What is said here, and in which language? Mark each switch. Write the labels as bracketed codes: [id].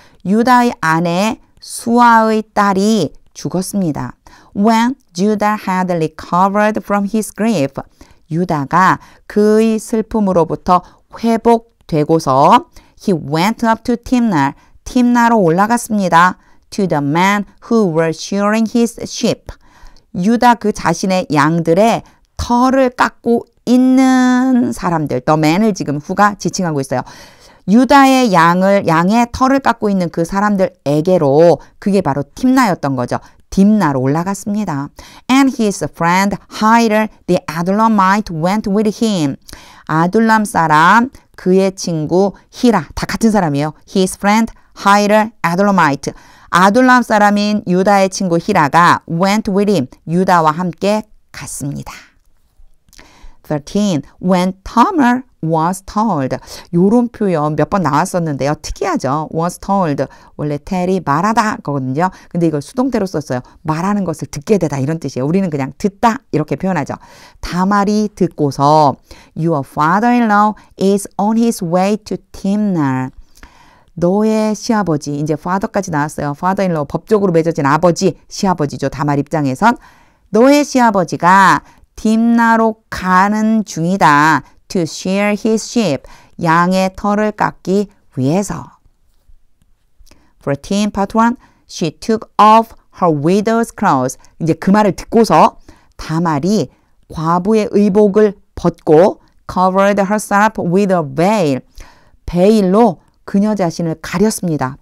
[ko] 유다의 아내 수아의 딸이 죽었습니다. [en] When Judah had recovered from his grief, [ko] 유다가 그의 슬픔으로부터 회복되고서 [en] he went up to Timnah, [ko] 팀나로 올라갔습니다. [en] To the men who were shearing his sheep. [ko] 유다 그 자신의 양들의 털을 깎고 있는 사람들, [en] the man [ko] 을 지금 후가 지칭하고 있어요. 유다의 양의 털을 깎고 있는 그 사람들에게로 그게 바로 팀나였던 거죠. 딥나로 올라갔습니다. [en] And his friend Hiral the Adullamite went with him. [ko] 아둘람 사람, 그의 친구 히라, 다 같은 사람이에요. [en] His friend Hiral Adullamite. [ko] 아둘람 사람인 유다의 친구 히라가 [en] went with him. [ko] 유다와 함께 갔습니다. 13. [en] When Tamar was told. [ko] 요런 표현 몇 번 나왔었는데요. 특이하죠. [en] was told. [ko] 원래 tell이 말하다 거거든요. 근데 이걸 수동태로 썼어요. 말하는 것을 듣게 되다 이런 뜻이에요. 우리는 그냥 듣다 이렇게 표현하죠. 다말이 듣고서 [en] Your father-in-law is on his way to Timnah. [ko] 너의 시아버지, 이제 father까지 나왔어요. father-in-law, 법적으로 맺어진 아버지, 시아버지죠. 다말 입장에선. 너의 시아버지가 딥나로 가는 중이다. [en] To shear his sheep. [ko] 양의 털을 깎기 위해서. 14, part 1. [en] She took off her widow's clothes. [ko] 이제 그 말을 듣고서 다말이 과부의 의복을 벗고 [en] covered herself with a veil. [ko] 베일로 그녀 자신을 가렸습니다.